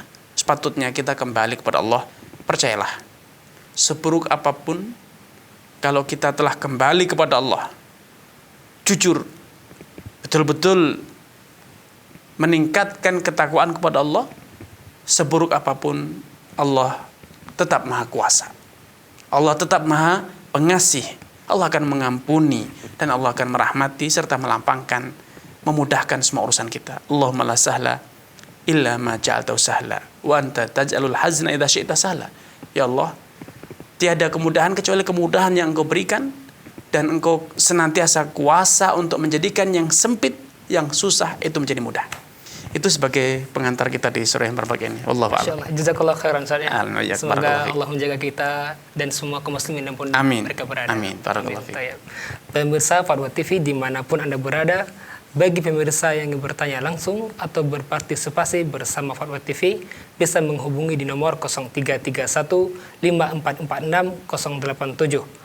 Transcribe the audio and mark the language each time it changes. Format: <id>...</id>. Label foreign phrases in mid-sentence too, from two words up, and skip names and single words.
<id>Sepatutnya kita kembali kepada Allah. Percayalah, seburuk apapun, kalau kita telah kembali kepada Allah, jujur, betul-betul meningkatkan ketakwaan kepada Allah, seburuk apapun, Allah tetap maha kuasa. Allah tetap maha pengasih. Allah akan mengampuni dan Allah akan merahmati serta melampangkan, memudahkan semua urusan kita.</id> <ar>اللهم لا سهل إلا ما جعلته سهلا وأنت تجعل الحزن إذا شئت سهلا.</ar> <id>Ya Allah, tiada kemudahan kecuali kemudahan yang Engkau berikan, dan Engkau senantiasa kuasa untuk menjadikan yang sempit, yang susah itu menjadi mudah. Itu sebagai pengantar kita di sore yang berbahagia ini.</id> <ar>والله أعلم. إن شاء الله جزاك الله خيرا</ar> <id>Ustaz ya. Alhamdulillah. Semoga Allah menjaga kita dan semua kaum muslimin dimanapun mereka berada.</id> <ar>آمين بارك الله فيك.</ar> <id>Pemirsa Fatwa TV dimanapun Anda berada, bagi pemirsa yang ingin bertanya langsung atau berpartisipasi bersama Fatwa TV, bisa menghubungi di nomor 0331 5446 087.</id>